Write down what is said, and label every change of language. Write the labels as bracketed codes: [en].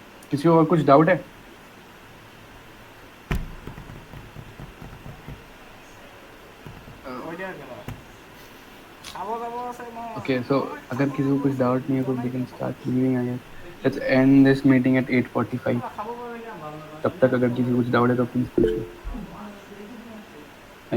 [hi] किसी को और कुछ डाउट है? Okay, so अगर किसी को कुछ डाउट नहीं है तो [en] we can start leaving, I guess. Let's end this meeting at 8:45. [hi] तब तक अगर किसी को कुछ डाउट है तो प्लीज पूछ लो।